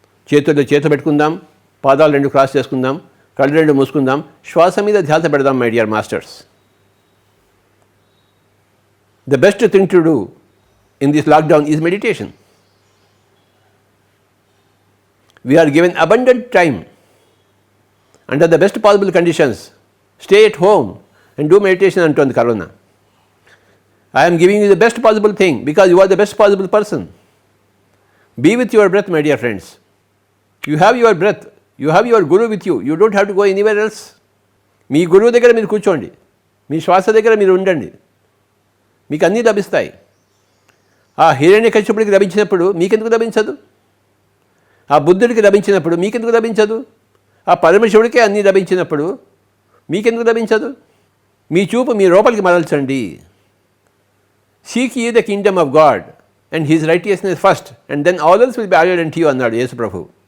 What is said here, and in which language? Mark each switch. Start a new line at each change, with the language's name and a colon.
Telugu: చేతుల్లో చేత పెట్టుకుందాం, పాదాలు 2 క్రాస్ చేసుకుందాం, కళ్ళు 2 మూసుకుందాం, శ్వాస మీద ధ్యాస పెడదాం
English: My dear masters. The best thing to do in this lockdown is meditation. We are given abundant time under the best possible conditions. Stay at home and do meditation
Telugu: antundi
English: Corona. I am giving you the best possible thing because you are the best possible person. Be with your breath, my dear friends. You have your breath. You have your guru with you. You don't have to go anywhere else.
Telugu: మీ గురువు దగ్గర మీరు కూర్చోండి, మీ శ్వాస దగ్గర మీరు ఉండండి, మీకు అన్నీ లభిస్తాయి. ఆ హిరణ్యకశ్యపుడికి లభించినప్పుడు మీకెందుకు లభించదు? ఆ బుద్ధుడికి లభించినప్పుడు మీకెందుకు లభించదు? ఆ పరమశివుడికే అన్నీ లభించినప్పుడు మీకెందుకు లభించదు? మీ చూపు మీ లోపలికి మరల్చండి.
English: seek ye the kingdom of God and his righteousness first and then all else will be added unto you
Telugu: అన్నాడు యేసు ప్రభు.